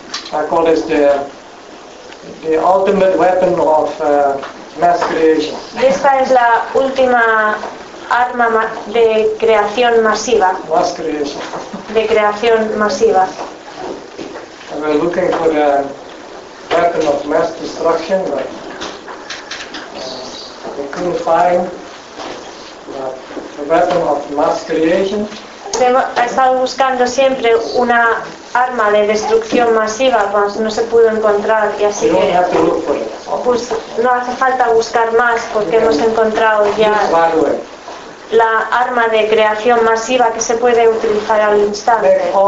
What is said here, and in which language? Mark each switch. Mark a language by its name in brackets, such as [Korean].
[English] I call this the ultimate weapon of mass creation. [Spanish] Esta es la última arma de creación masiva. [English] Mass creation. [Spanish] De creación masiva. [English] And we're looking for the weapon of mass destruction, but we couldn't find the weapon of mass creation. [Spanish] Ha estado buscando siempre una arma de destrucción masiva, pues no se pudo encontrar, y así que pues no hace falta buscar más, porque hemos encontrado ya la arma de creación masiva que se puede utilizar al instante.